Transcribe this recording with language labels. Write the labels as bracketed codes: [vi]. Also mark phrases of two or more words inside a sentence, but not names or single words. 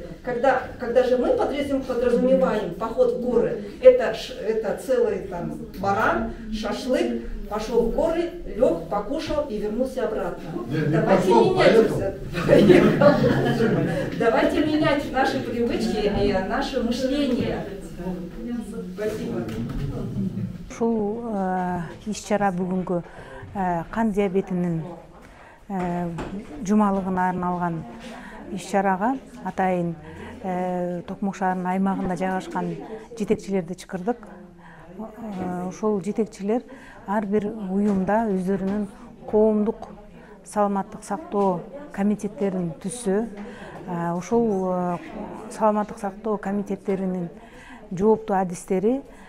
[ru] Когда же мы подразумеваем поход в горы, это целый там баран, шашлык, пошел в горы, лег, покушал и вернулся обратно. Давайте менять наши привычки и наше мышление. Спасибо. [ky] Ушул иш-чара бүгүнкү кан диабетинин жумалыгына арналган иш-чарага атайын Токмок шаарынын аймагында жайгашкан жетекчилерди чакырдык. Ошол жетекчилер ар бир уюмда өздөрүнүн коомдук саламаттык сактоо комитеттерин түзсө, ошол саламаттык сактоо комитеттеринин жооптуу адистери